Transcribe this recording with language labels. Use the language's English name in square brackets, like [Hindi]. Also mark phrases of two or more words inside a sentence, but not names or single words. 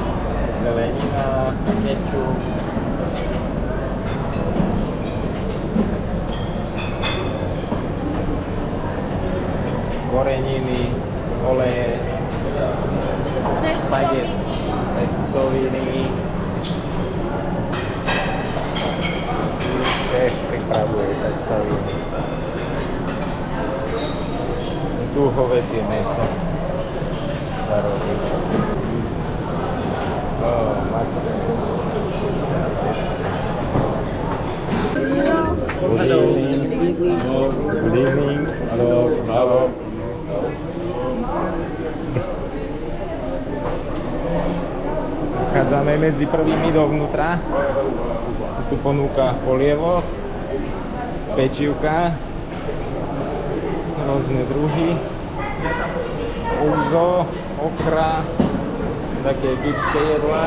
[Slovak] zelenina, kečup, koreniny, oleje, cestoviny. Šéf pripravuje cestoviny. Tu hovädzie mäso sa robí. [English] Good evening. Good evening. Hello. Hello. [Slovak] Vchádzame medzi prvými dovnútra. Tu ponúka polievok, pečivka, rôzne druhy, ouzo, okra, také egyptské jedlá.